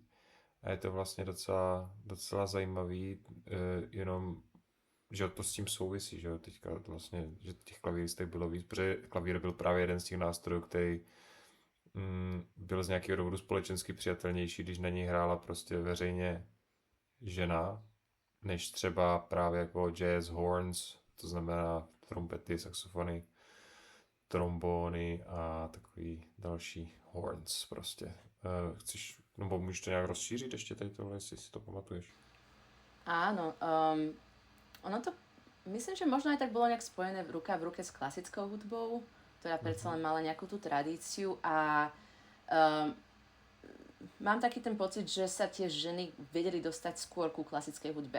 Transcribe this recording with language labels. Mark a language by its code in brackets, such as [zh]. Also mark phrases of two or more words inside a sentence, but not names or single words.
[cs] A je to vlastně docela zajímavý, jenom že to s tím souvisí, že teďka vlastně, že těch klavíristek bylo víc, protože klavír byl právě jeden z těch nástrojů, který byl z nějakého důvodu společensky přijatelnější, když na něj hrála prostě veřejně žena, než třeba právě jako [en] jazz horns, [cs] to znamená trompety, saxofony, trombóny a takový další horns prostě. Chceš, nebo můžeš to nějak rozšířit ještě tady tohle, jestli si to pamatuješ? [sk] Áno, ono to, myslím, že možno aj tak bolo nejak spojené ruka v ruke s klasickou hudbou, ktorá predsa len mala nejakú tú tradíciu a mám taký ten pocit, že sa tie ženy vedeli dostať skôr ku klasickej hudbe.